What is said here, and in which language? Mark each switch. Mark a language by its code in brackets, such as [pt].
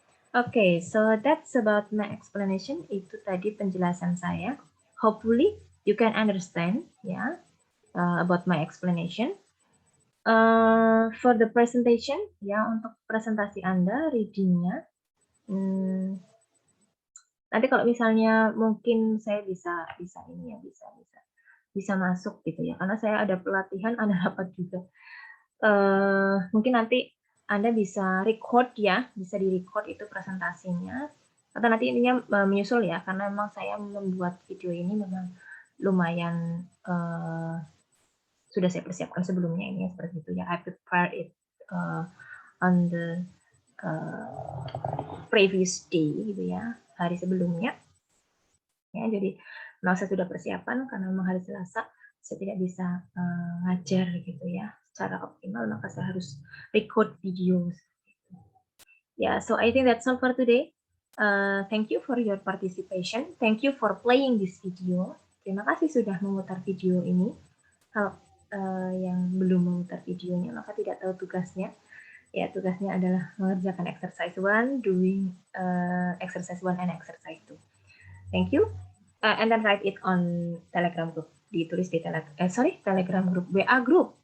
[en] Okay, so that's about my explanation. [id] Itu tadi penjelasan saya. [en] Hopefully you can understand ya about my explanation. For the presentation [id] ya, untuk presentasi Anda readingnya nanti kalau misalnya mungkin saya bisa ini ya, bisa masuk gitu ya, karena saya ada pelatihan, ada rapat juga. Mungkin nanti Anda bisa record ya, bisa di-record itu presentasinya, atau nanti intinya menyusul ya, karena memang saya membuat video ini memang lumayan sudah saya persiapkan sebelumnya ini seperti itu ya. [en] I prepare it on the previous day [id] gitu ya, hari sebelumnya ya. Jadi memang saya sudah persiapan karena memang hari Selasa saya tidak bisa ngajar gitu ya secara optimal, maka saya harus record video. [en] Yeah, so I think that's all for today. Thank you for your participation. Thank you for playing this video. [id] Terima kasih sudah memutar video ini. Kalau yang belum memutar videonya maka tidak tahu tugasnya. Ya, tugasnya adalah mengerjakan [en] exercise 1, doing exercise 1 and exercise 2. Thank you. And then write it on Telegram group. [id] Ditulis di Telegram group, WA group.